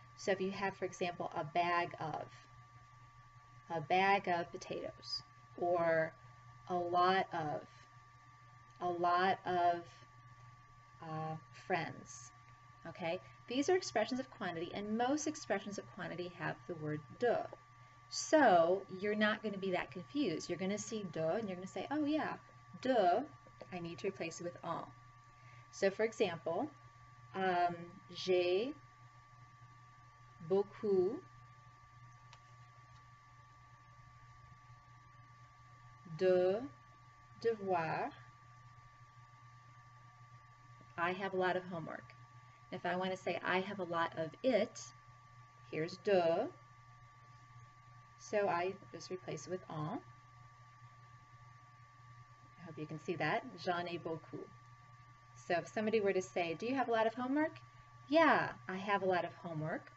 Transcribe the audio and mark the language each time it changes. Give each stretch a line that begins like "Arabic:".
English: So if you have, for example, a bag of potatoes, or a lot of friends, okay? These are expressions of quantity, and most expressions of quantity have the word de. So you're not going to be that confused. You're going to see de, and you're going to say, oh yeah, de, I need to replace it with en. So for example,
French: j'ai beaucoup de devoirs.
English: I have a lot of homework. If I want to say I have a lot of it, here's de. So I just replace it with en. I hope you can see that.
French: J'en ai beaucoup.
English: So if somebody were to say, do you have a lot of homework? Yeah, I have a lot of homework.